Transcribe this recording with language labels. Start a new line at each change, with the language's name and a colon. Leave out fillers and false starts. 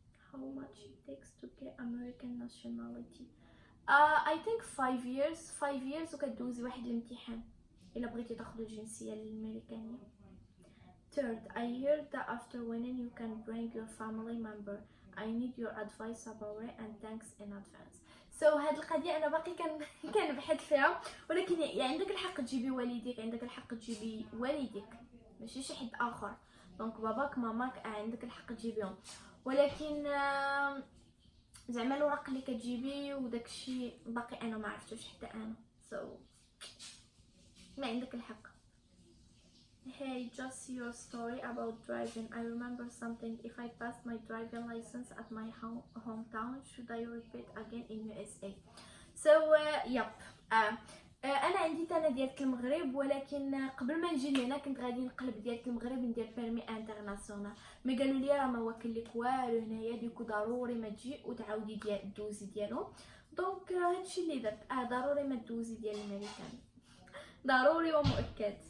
English: How much it takes to get American nationality? I think 5 years
Arabic: وكدوزي واحد الامتحان الا بغيتي تاخدي الجنسيه الامريكانيه.
English: Third, I heard that after winning you can bring your family member. I need your advice about it and thanks in advance.
Arabic: So هاد القضيه انا باقي كنبحث فيها، ولكن يعني عندك الحق تجيبي والديك، عندك الحق تجيبي والديك ماشي شي حد اخر. دونك باباك ماماك عندك الحق تجيبيهم، ولكن زعما الوراق اللي كتجيبي وداكشي باقي انا ما عرفتوش حتى انا. So ما عندك الحق.
English: Hey, just your story about driving. I remember something. If I pass my driving license at my hometown, should I repeat again in USA? So yep.
Arabic: انا عندي انا ديالت المغرب، ولكن قبل ما نجي لهنا كنت غادي نقلب ديالت المغرب ندير بيرمي انترناسيونال، مي قالوا لي راه ما واكل لك والو هنايا، ديكو ضروري ما تجي وتعاودي دوزي ديالهم. دونك هادشي اللي درت. ضروري ما دوزي ديال الامريكان، ضروري ومؤكد.